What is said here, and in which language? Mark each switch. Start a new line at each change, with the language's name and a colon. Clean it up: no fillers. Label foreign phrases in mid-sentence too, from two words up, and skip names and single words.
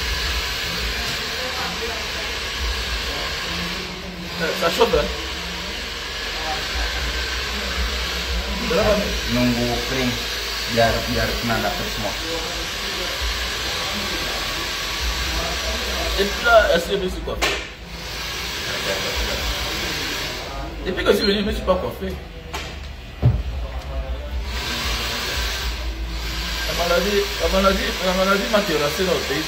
French: Ça chauffe, hein?
Indonesian: Nunggu kering biar kena dapet semua.
French: Et puis là, est-ce que je me suis coiffé? Depuis que je suis venu, je ne me suis pas coiffé. La maladie m'a terrassé dans le pays.